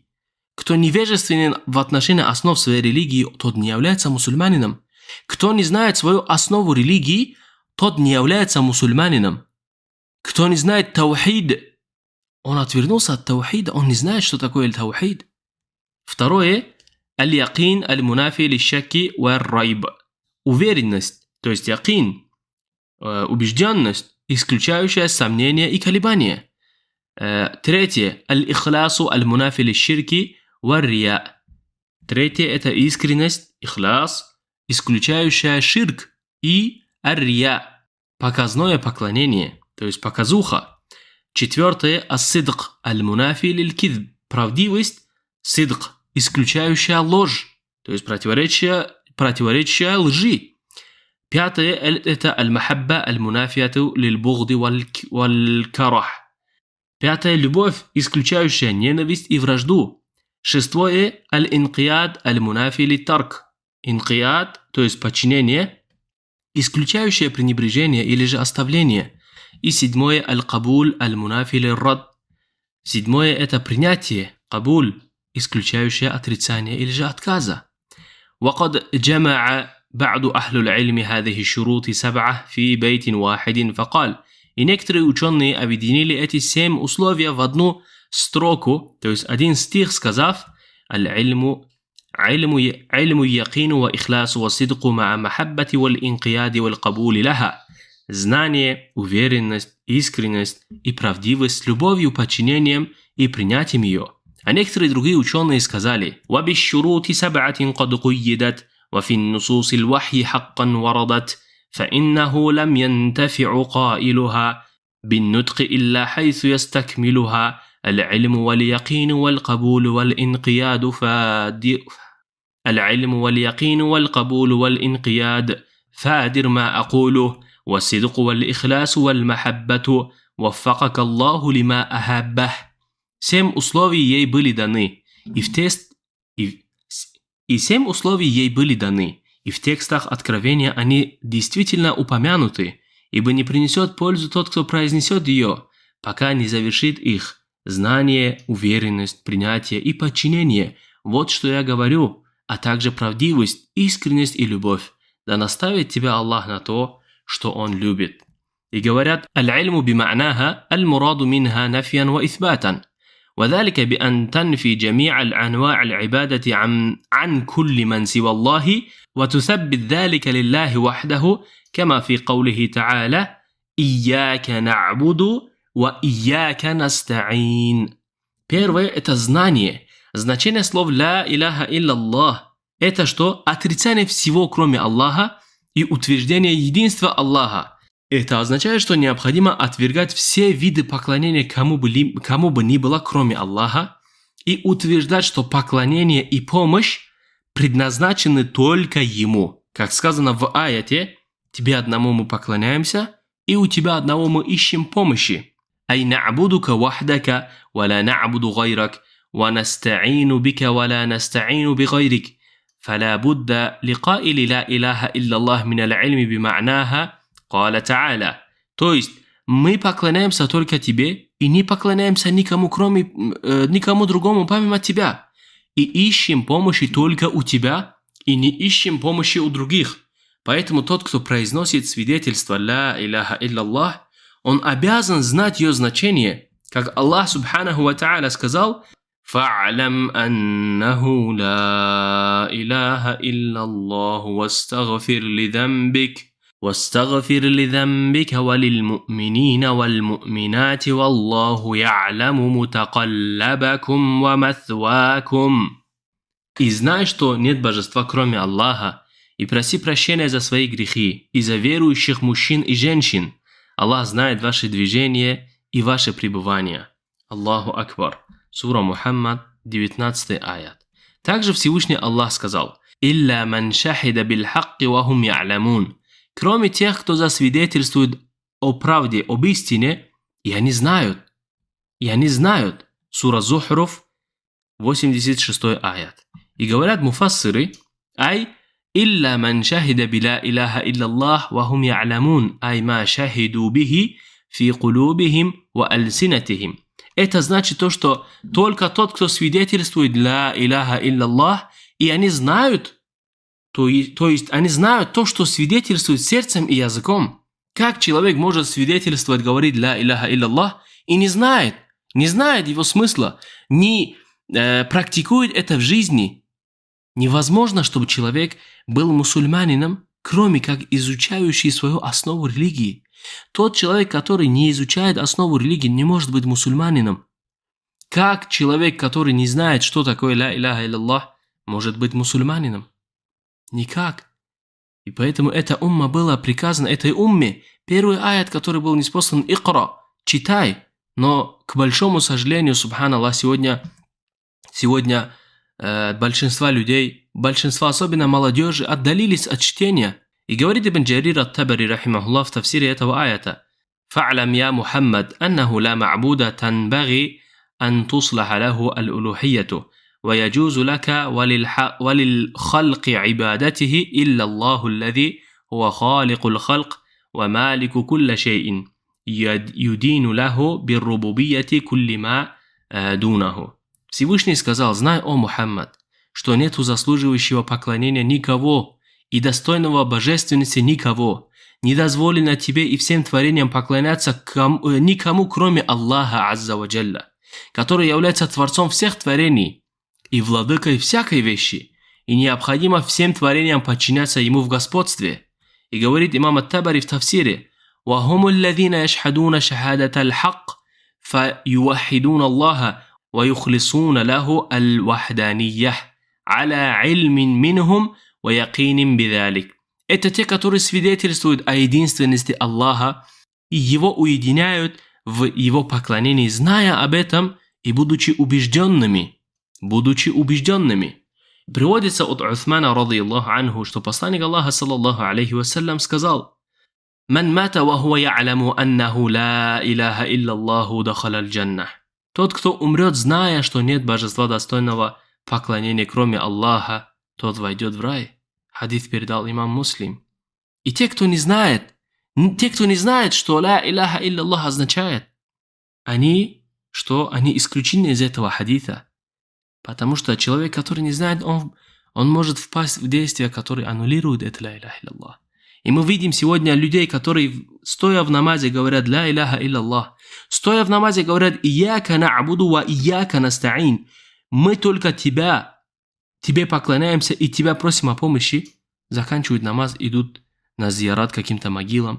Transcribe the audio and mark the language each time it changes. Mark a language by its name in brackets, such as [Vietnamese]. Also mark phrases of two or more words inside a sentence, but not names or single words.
[Russian] Кто невежественен в отношении основ своей религии, тот не является мусульманином. Кто не знает свою основу религии, тот не является мусульманином. Кто не знает таухид, он отвернулся от таухида, он не знает, что такое таухид. Второе – [Arabic] اليقين المنافي للشك والريب. [Russian] Уверенность, то есть якин, убежденность, исключающая сомнения и колебания. Третье – [Arabic] الإخلاص المنافي للشرك والرياء. [Russian] Третье – это искренность, ихлас, исключающая ширк и ар-рия, показное поклонение, то есть показуха. Четвертое – [Arabic] الصدق المنافي للكذب. [Russian] Правдивость, сидк, исключающая ложь, то есть противоречие лжи. Пятое – это [Arabic] المحبة المنافية للبغض والكره. [Russian] Пятое – любовь, исключающая ненависть и вражду. Шестое – [Arabic] الانقياد المنافي للترك. [Russian] Инкияд, то есть подчинение, исключающее пренебрежение или же оставление. И седьмое – [Arabic] القبول المنافي للرد. [Russian] Седьмое – это принятие, кабуль, исключающее отрицание или же отказа. [Arabic] وقد جمع بعض أهل العلم هذه الشروط 7 في بيت واحد فقال. [Russian] И некоторые ученые объединили эти 7 условия в одну строку, то есть один стих, сказав: [Arabic] «العلم يقين وإخلاص وصدق مع محبة وانقياد والقبول لها». [Russian] Знание, уверенность, искренность и правдивость с любовью, подчинением и принятием ее. А некоторые другие ученые сказали: [Arabic] «وبشروط سبعة قد قيدت وفي نصوص الوحي حقا وردت, فإنه لم ينتفع قائلها بالنطق إلا حيث يستكملها العلم واليقين والقبول والإنقياد فادر ما أقوله والصدق والإخلاص والمحبة وفقك الله لما أحبه». [Russian] 7 условий ей были даны, и 7 условий ей были даны. И в текстах Откровения они действительно упомянуты, ибо не принесет пользу тот, кто произнесет ее, пока не завершит их. Знание, уверенность, принятие и подчинение – вот что я говорю, а также правдивость, искренность и любовь. Да наставит тебя Аллах на то, что Он любит. И говорят: [Arabic] «العلم بمعناها المراد منها نفيا وإثباتا». وذلك بأن تنفي جميع الأنواع العبادة عن كل من سوى الله وتثبت ذلك لله وحده كما في قوله تعالى: إياك نعبد وإياك نستعين. [Russian] Первое – это знание. Значение слов [Arabic] «لا إله إلا الله» – [Russian] это что? Отрицание всего, кроме Аллаха, и утверждение единства Аллаха. Это означает, что необходимо отвергать все виды поклонения кому бы ни было, кроме Аллаха, и утверждать, что поклонение и помощь предназначены только Ему. Как сказано в аяте: «Тебе одному мы поклоняемся, и у Тебя одного мы ищем помощи». [Arabic] «أي نعبدك وحدك ولا نعبد غيرك ونستعين بك ولا نستعين بغيرك. فلا بد لقائل لا إله إلا الله من العلم بمعناها». قال تعالى. [Russian] То есть мы поклоняемся только Тебе и не поклоняемся никому другому помимо Тебя. И ищем помощи только у Тебя и не ищем помощи у других. Поэтому тот, кто произносит свидетельство [Arabic] «لا إله إلا الله», [Russian] он обязан знать ее значение. [Arabic] Как Аллах سبحانه وتعالى сказал: «فاعلم أنه لا إله إلا الله واستغفر لذنبك وللمؤمنين والمؤمنات والله يعلم متقلبكم ومثواكم». [Russian] И знай, что нет божества, кроме Аллаха, и проси прощения за свои грехи и за верующих мужчин и женщин. Аллах знает ваши движения и ваше пребывание. [Arabic] الله أكبر. [Russian] Сура Мухаммад, 19 аят. Также Всевышний Аллах сказал: [Arabic] «إلا من شهد بالحق وهم يعلمون». [Russian] Кроме тех, кто засвидетельствует о правде, об истине, и они знают. И они знают. Сура Зухруф, 86 аят. И говорят муфассиры: «Ай, [Arabic] إلا من شهد بلا إله إلا الله وهم يعلمون أي ما شهدوا به في قلوبهم وألسنتهم». [Russian] Это значит то, что только тот, кто свидетельствует [Arabic] لا إله إلا الله, [Russian] и они знают, то есть они знают то, что свидетельствует сердцем и языком. Как человек может свидетельствовать, говорить [Arabic] لا إله إلا الله, [Russian] и не знает его смысла, не практикует это в жизни? Невозможно, чтобы человек был мусульманином, кроме как изучающий свою основу религии. Тот человек, который не изучает основу религии, не может быть мусульманином. Как человек, который не знает, что такое [Arabic] لا إله إلا الله, [Russian] может быть мусульманином? Никак. И поэтому эта умма была приказана, этой умме, первый аят, который был ниспослан: «Икра», читай. Но, к большому сожалению, субханаллах, сегодня большинство людей, большинство особенно молодежи, отдалились от чтения. И говорит Ибн Джарир ат-Табари, рахимахуллах, в тафсире этого аята: [Arabic] «فاعلم يا محمد أنه لا معبود تنبغي أن تصلح له الألوهية ويجوز لك وللخلق عبادته إلا الله الذي هو خالق الخلق ومالك كل شيء يدين له بالربوبية كل ما دونه». [Russian] Всевышний сказал: «Знай, о Мухаммад, что нету заслуживающего поклонения никого, и достойного божественности никого. Не дозволено тебе и всем творениям поклоняться никому, кроме Аллаха [Arabic] عز وجل, [Russian] который является Творцом всех творений и владыкой всякой вещи, и необходимо всем творениям подчиняться Ему в господстве». И говорит имам ат-Табари в тафсире: [Arabic] «وهم الذين يشهدون شهادة الحق فيوحدون الله ويخلصون له الوحدانية على علم منهم, ويقين بذلك». [Russian] Это те, которые свидетельствуют о единственности Аллаха и Его уединяют в Его поклонении, зная об этом и будучи убежденными. Приводится от Усмана, [Arabic] رضي الله عنه, [Russian] что посланник Аллаха, [Arabic] صلى الله عليه وسلم, сказал: «من مات وهو يعلم أنه لا إله إلا الله دخل الجنة». [Russian] Тот, кто умрет, зная, что нет божества достойного поклонения, кроме Аллаха, тот войдет в рай. Хадис передал имам Муслим. И те, кто не знает, что [Arabic] لا إله إلا الله [Russian] означает, они исключены из этого хадиса. Потому что человек, который не знает, он может впасть в действия, которые аннулируют это [Arabic] لا إله إلا الله. [Russian] И мы видим сегодня людей, которые, стоя в намазе, говорят [Arabic] لا إله إلا الله. [Russian] Стоя в намазе, говорят: [Arabic] «إياك نعبد وإياك نستعين». [Russian] Мы только тебе поклоняемся и тебя просим о помощи. Заканчивают намаз, идут на зиярат каким-то могилам.